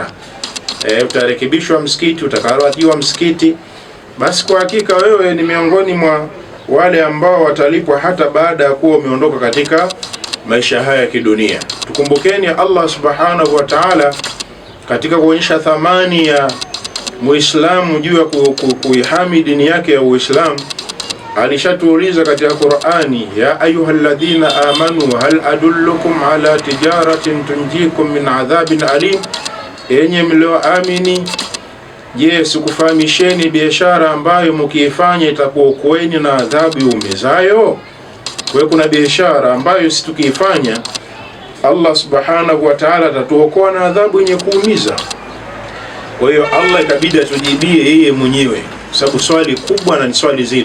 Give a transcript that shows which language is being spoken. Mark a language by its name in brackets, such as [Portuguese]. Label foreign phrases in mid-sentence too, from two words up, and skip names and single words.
[Swahili] Utarekebishwa msikiti, utakarabatiwa msikiti, basi kwa hakika wewe ni miongoni mwa wale ambao watalipwa hata baada ya kuwa umeondoka katika maisha haya ya kidunia. Tukumbukeni [Arabic] الله سبحانه وتعالى [Swahili] katika kuonyesha thamani ya Muislamu juu ya kuihami dini yake ya Uislamu, alishatuuliza katika Qur'ani, [Arabic] يا أيها الذين آمنوا هل أدلكم على تجارة تنجيكم من عذاب أليم, [Swahili] enye mlioamini, je, sikufahamisheni biashara ambayo mkiifanya itakuokoeni na adhabu iumizayo? Kwa kuna biashara ambayo si tukiifanya [Arabic] الله سبحانه وتعالى [Swahili] atatuokoa na adhabu yenye kuumiza. Kwa hiyo Allah ikabidi atujibie yeye mwenyewe, sababu swali kubwa na ni swali zito.